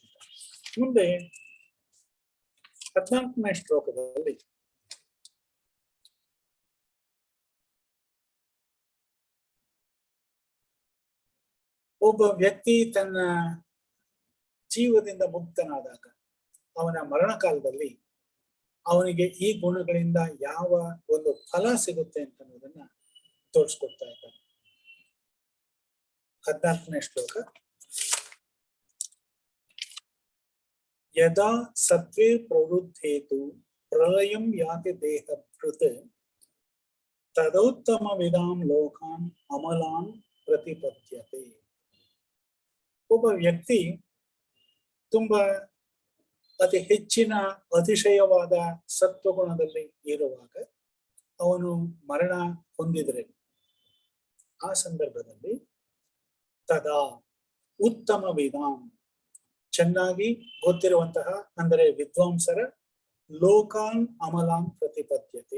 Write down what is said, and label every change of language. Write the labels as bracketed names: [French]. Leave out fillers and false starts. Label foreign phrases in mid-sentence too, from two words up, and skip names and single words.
[Kannada] ಮುಂದೆ 14ನೇ ಶ್ಲೋಕದಲ್ಲಿ ಒಬ್ಬ ವ್ಯಕ್ತಿ ತನ್ನ ಜೀವದಿಂದ ಮುಕ್ತನಾದಾಗ ಅವನ ಮರಣ ಕಾಲದಲ್ಲಿ ಅವನಿಗೆ ಈ ಗುಣಗಳಿಂದ ಯಾವ ಒಂದು ಫಲ ಸಿಗುತ್ತೆ ಅಂತ ಅನ್ನೋದನ್ನ ತೋರಿಸ್ಕೊಡ್ತಾ ಇದ್ದಾನೆ. 14ನೇ ಶ್ಲೋಕ. [Sanskrit] ಯದಾ ಸತ್ವೇ ಪ್ರವೃದ್ಧೇತು ಪ್ರಳಯಂ ಯಾತಿ ದೇಹಭೃತ್ ತದೋತ್ತಮ ವಿಧಾಂ ಲೋಕಾನ್ ಅಮಲಾನ್ ಪ್ರತಿಪದ್ಯತೆ. [Kannada] ಒಬ್ಬ ವ್ಯಕ್ತಿ ತುಂಬಾ ಅತಿ ಹೆಚ್ಚಿನ ಅತಿಶಯವಾದ ಸತ್ವಗುಣದಲ್ಲಿ ಇರುವಾಗ ಅವನು ಮರಣ ಹೊಂದಿದ್ರೆ ಆ ಸಂದರ್ಭದಲ್ಲಿ [Sanskrit] ತದಾ ಉತ್ತಮ ವಿಧಾಂ, [Kannada] ಚೆನ್ನಾಗಿ ಗೊತ್ತಿರುವಂತಹ ಅಂದರೆ ವಿದ್ವಾಂಸರ [Sanskrit] ಲೋಕಾನ್ ಅಮಲಾನ್ ಪ್ರತಿಪದ್ಯತೆ.